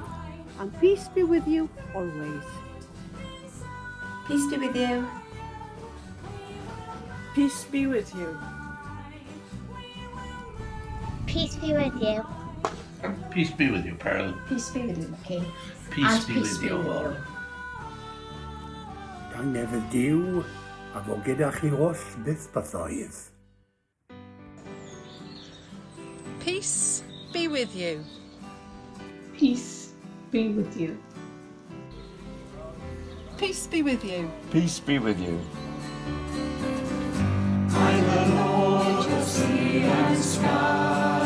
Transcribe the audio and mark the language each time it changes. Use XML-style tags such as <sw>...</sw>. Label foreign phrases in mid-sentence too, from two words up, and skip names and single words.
<en>And peace be with you always. Peace be with you. Peace be with you. Peace be with you. Peace be with you, Pearl. Peace be with you, Mickey. Peace be with you all.</en> <cy>Dan newydd Duw, a fo gyda chi oll byth bythoedd.</cy> <en>Peace be with you. Peace be with you. Peace be with you. Peace be with you. I'm the Lord of sea and sky.</en>